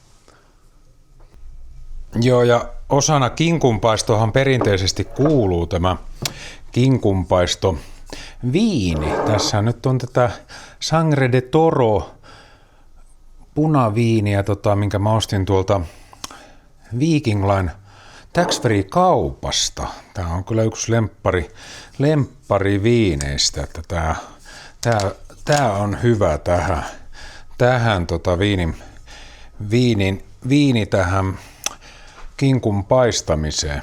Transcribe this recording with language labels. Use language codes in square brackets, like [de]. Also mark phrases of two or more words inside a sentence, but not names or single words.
[fi] Joo, ja osana kinkunpaistohan perinteisesti kuuluu tämä kinkunpaisto viini. Tässä nyt on tätä Sangre de Toro punaviiniä, minkä mä ostin tuolta Viking Line tax-free-kaupasta. Tämä on kyllä yksi lemppari viineistä, että tää on hyvä tähän viini tähän kinkun paistamiseen.